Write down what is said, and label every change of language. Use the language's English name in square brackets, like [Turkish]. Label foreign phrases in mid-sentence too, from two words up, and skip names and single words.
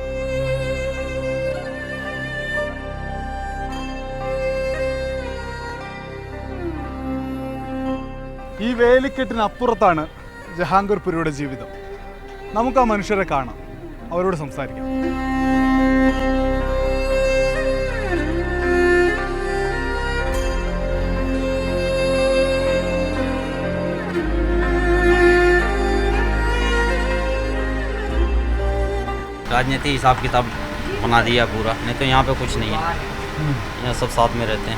[Malayalam] ഈ വേലിക്കെട്ടിനപ്പുറത്താണ് ജഹാംഗീർപുരിയുടെ ജീവിതം. നമുക്ക് ആ മനുഷ്യരെ കാണാം, അവരോട് സംസാരിക്കാം. [Hindi] राजनीति हिसाब किताब बना दिया पूरा, नहीं तो यहाँ पे कुछ नहीं है, यहाँ सब साथ में रहते हैं.